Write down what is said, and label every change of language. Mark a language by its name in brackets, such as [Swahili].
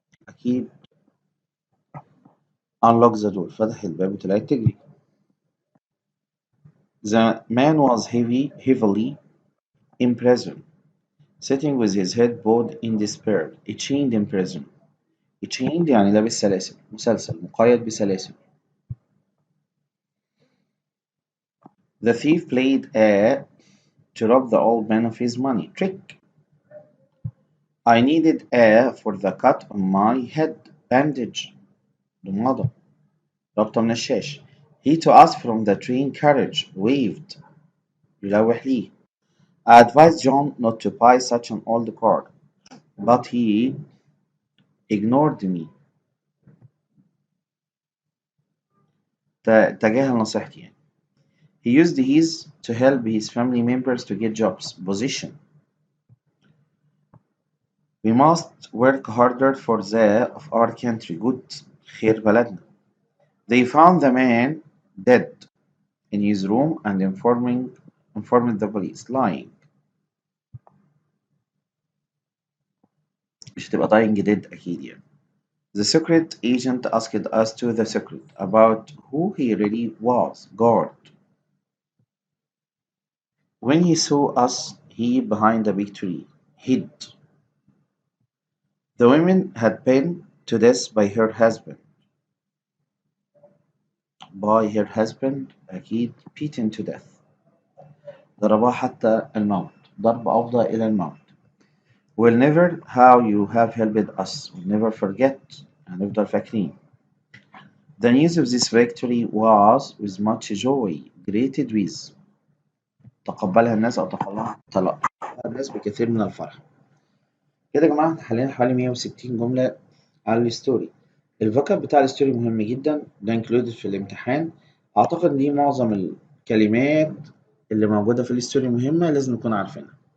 [Arabic] أكيد [English] unlock the door [Arabic] فتح الباب وطلعت تجري. [English] The man was heavily imprisoned, sitting with his head bowed in despair. Chained in prison. [Arabic] chained يعني لابس سلاسل مسلسل مقيد بسلاسل. [English] The thief played a to rob the old man of his money. Trick. I needed a for the cut on my head. [Arabic] Bandage. ضمادة. ربطة من الشاش. [English] He to us from the train carriage. [Arabic] Waved. يلوح لي. [English] I advised John not to buy such an old car, but he ignored me. [Arabic] تجاهل نصيحتي يعني. [English] He used his to help his family members to get jobs. Position. We must work harder for the of our country. [Arabic] Good. خير بلدنا. [English] They found the man dead in his room and informed the police. Lying. [Arabic] مش هتبقى dying dead أكيد يعني. [English] The secret agent asked us to the secret about who he really was. Guard. When he saw us, he behind a big tree. Hid. The woman had been to death by her husband. By her husband أكيد beaten to death. [Arabic] ضربها حتى الموت. ضرب أفضى إلى الموت. [English] We'll never how you have helped us. We'll never forget. [Arabic] هنفضل فاكرين. [English] The news of this victory was with much joy. Greeted with. [Arabic] تقبلها الناس أو تلقاها الناس بكثير من الفرح. كده يا جماعة احنا حلينا حوالي 160 جملة على الستوري. الفوكاب بتاع الستوري مهم جدا، ده انكلودد في الامتحان. أعتقد دي معظم الكلمات اللي موجودة في الستوري مهمة لازم نكون عارفينها.